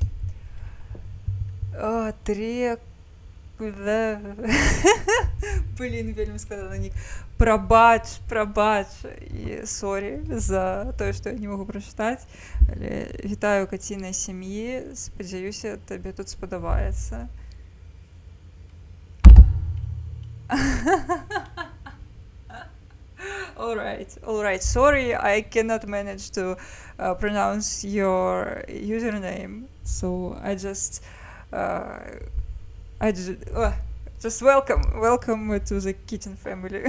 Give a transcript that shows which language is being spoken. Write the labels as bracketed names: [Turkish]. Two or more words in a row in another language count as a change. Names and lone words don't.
[Belarusian] Трек... Блін, вельмі складаны нік. Прабач. І сорі за тое, што я не магу прачытаць. Але вітаю кацінай сям'і. Спадзяюся, табе тут спадабаецца. [English] Alright. Sorry, I cannot manage to pronounce your username. So I just welcome to the Kitten family.